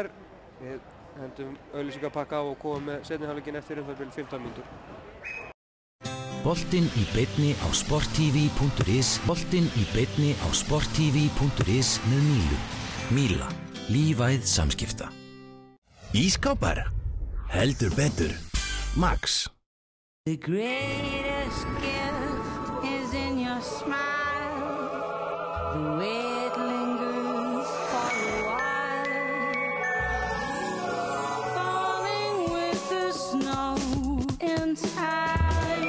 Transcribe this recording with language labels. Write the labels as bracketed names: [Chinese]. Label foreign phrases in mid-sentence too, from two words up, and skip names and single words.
[Icelandic] Við hendum auglýsingapakka á og komum með seinni hálfleikinn eftir bil 15 mínútur. Boltinn í beinni á sporttv.is. Boltinn í beinni á sporttv.is með Mílu. Míla. Lífæð samskipta. Ískápar. Heldur betur. Max. [English] The greatest gift is in your smile. The way it lingers for a while. Falling with the snow in time.